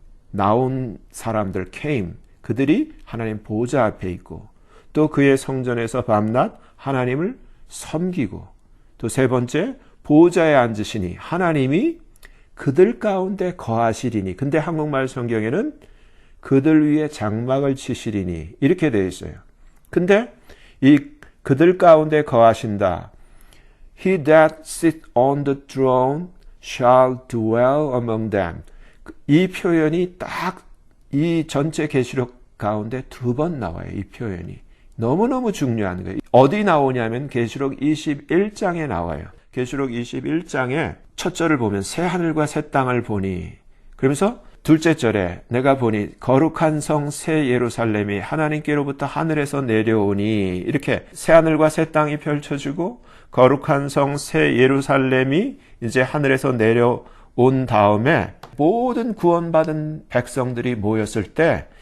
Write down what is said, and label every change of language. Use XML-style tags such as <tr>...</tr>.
<ko>나온 사람들, 그들이 하나님 보호자 앞에 있고, 또 그의 성전에서 밤낮 하나님을 섬기고, 또 세 번째 보호자에 앉으시니 하나님이 그들 가운데 거하시리니. 근데 한국말 성경에는 그들 위에 장막을 치시리니 이렇게 되어 있어요. 근데 이 그들 가운데 거하신다.</ko> <en>He that sits on the throne shall dwell among them.</en> <ko>이 표현이 딱 이 전체 계시록 가운데 두 번 나와요. 이 표현이. 너무너무 중요한 거예요. 어디 나오냐면 계시록 21장에 나와요. 계시록 21장에 첫 절을 보면 새 하늘과 새 땅을 보니, 그러면서 둘째 절에 내가 보니 거룩한 성 새 예루살렘이 하나님께로부터 하늘에서 내려오니, 이렇게 새 하늘과 새 땅이 펼쳐지고 거룩한 성 새 예루살렘이 이제 하늘에서 내려온 다음에 모든 구원받은 백성들이 모였을 때,</ko>